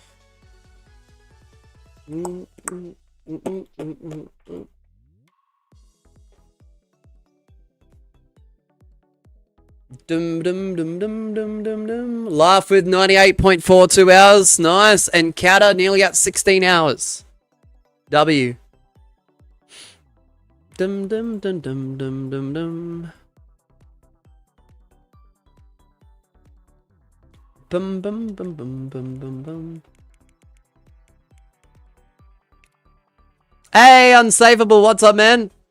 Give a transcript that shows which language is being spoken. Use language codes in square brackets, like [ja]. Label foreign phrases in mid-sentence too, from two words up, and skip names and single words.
[en] Dum dum dum dum dum dum dum. Laugh with 98.42 hours. Nice. And Counter nearly at 16 hours. W. Dum dum dum dum dum dum dum. Bum bum bum bum bum bum bum. Hey, Unsavable, what's up, man?